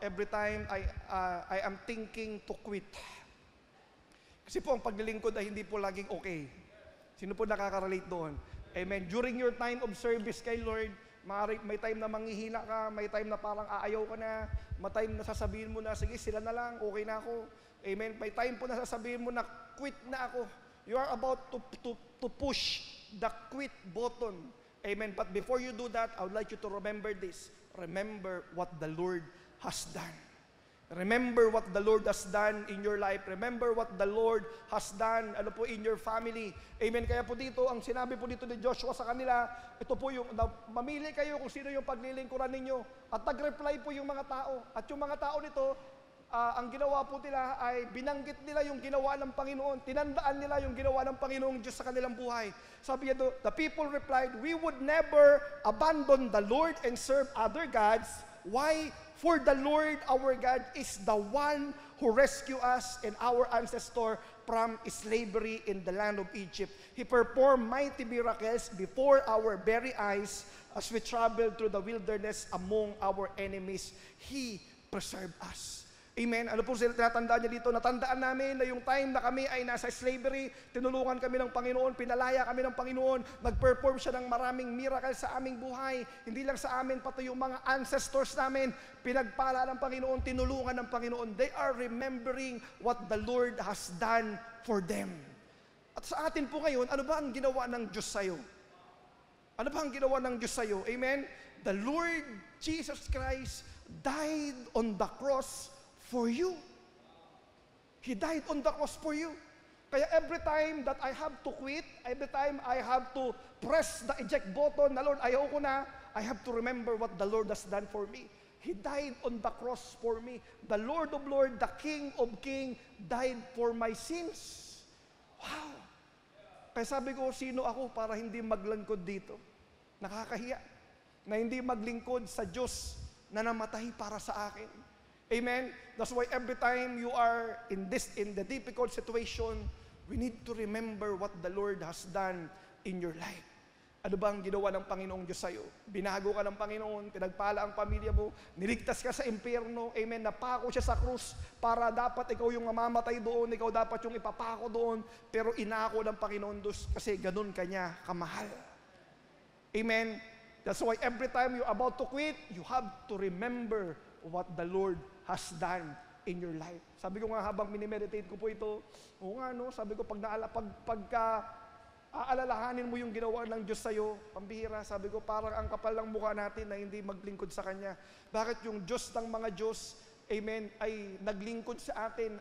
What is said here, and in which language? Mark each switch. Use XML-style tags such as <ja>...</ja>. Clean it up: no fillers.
<en>Every time I am thinking to quit.</en> <tl>Kasi po, ang paglilingkod ay hindi po laging okay. Sino po nakaka-relate doon? Amen.</tl> <en>During your time of service</en> <tl>kay Lord, may time na manghihina ka, may time na parang aayaw ka na, may time na sasabihin mo na, sige, sila na lang, okay na ako. Amen. May time po na sasabihin mo na, quit na ako.</tl> <en>You are about to push the quit button. Amen. But before you do that, I would like you to remember this. Remember what the Lord has done. Remember what the Lord has done in your life. Remember what the Lord has done in your family.</en> <tl>Amen. Kaya po dito, ang sinabi po dito ni Joshua sa kanila, ito po yung, mamili kayo kung sino yung paglilingkuran ninyo. At nag-reply po yung mga tao. At yung mga tao nito, ang ginawa po nila ay binanggit nila yung ginawa ng Panginoon. Tinandaan nila yung ginawa ng Panginoong Diyos sa kanilang buhay. Sabi niya doon,</tl> <en>the people replied, we would never abandon the Lord and serve other gods. Why? For the Lord our God is the one who rescued us and our ancestor from slavery in the land of Egypt. He performed mighty miracles before our very eyes as we traveled through the wilderness among our enemies. He preserved us.</en> <tl>Amen. Ano po sila tinatandaan niya dito? Natandaan namin na yung time na kami ay nasa slavery, tinulungan kami ng Panginoon, pinalaya kami ng Panginoon, nag-perform siya ng maraming miracle sa aming buhay. Hindi lang sa amin, pati yung mga ancestors namin, pinagpala ng Panginoon, tinulungan ng Panginoon.</tl> <en>They are remembering what the Lord has done for them.</en> <tl>At sa atin po ngayon, ano ba ang ginawa ng Diyos sa'yo? Ano ba ang ginawa ng Diyos sa'yo? Amen?</tl> <en>The Lord Jesus Christ died on the cross for you. He died on the cross for you. Kaya every time that I have to quit, every time I have to press the eject button,</en> <tl>na Lord, ayaw ko na,</tl> <en>I have to remember what the Lord has done for me. He died on the cross for me. The Lord of Lords, the King of Kings, died for my sins.</en> <tl>Wow! Kaya sabi ko, sino ako para hindi maglingkod dito? Nakakahiya na hindi maglingkod sa Diyos na namatay para sa akin. Amen?</tl> <en>That's why every time you are in the difficult situation, we need to remember what the Lord has done in your life.</en> <tl>Ano ba ang ginawa ng Panginoong Diyos sa'yo? Binago ka ng Panginoon, pinagpala ang pamilya mo, niligtas ka sa impyerno, amen, napako siya sa krus para dapat ikaw yung mamamatay doon, ikaw dapat yung ipapako doon, pero inako ng Panginoon Diyos kasi ganun kanya kamahal. Amen?</tl> <en>That's why every time you're about to quit, you have to remember what the Lord has done in your life.</en> <tl>Sabi ko nga habang minimeditate ko po ito, oo nga no, sabi ko pagka aalalahanin mo yung ginawa ng Diyos sa'yo, pambihira, sabi ko parang ang kapal ng mukha natin na hindi maglingkod sa Kanya. Bakit yung Diyos ng mga Diyos, amen, ay naglingkod sa atin?</tl>